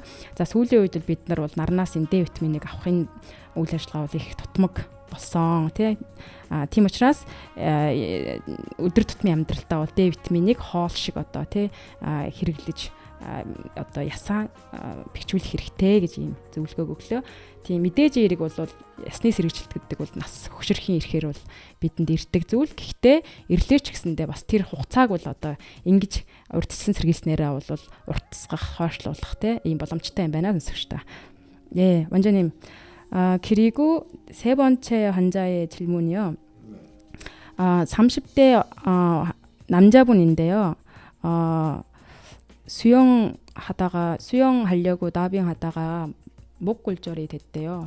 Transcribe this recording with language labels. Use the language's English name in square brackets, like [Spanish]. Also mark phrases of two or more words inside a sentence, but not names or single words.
[Mongolian] За сүүлийн үед бид нар бол нарнаас энэ D витаминыг авахын үйл ажиллагаа бол их тутмаг болсон тийм учраас өдөр тутмын амьдралтаа бол D витаминыг хоол шиг одоо хэрэглэж одоо ясаа бэхжүүлэх хэрэгтэй гэж ийм зөвлөгөө өглөө. Тийм мэдээж эерэг бол ясны сэргэжилт гэдэг бол нас хөшөрхийн ирэхээр бол бидэнд ирдэг зүйл. Гэхдээ ирлээч гэсэндээ бас тэр хугацааг бол одоо ингэж урьдчилан сэргийлснээрээ бол уртасгах, хойшлуулах ийм боломжтой юм байна сонсогчдаа. [Korean] 완전히 그리고 세 번째 환자의 질문이요. 30대 남자분인데요. 수영하려고 다빙하다가 목 골절이 됐대요.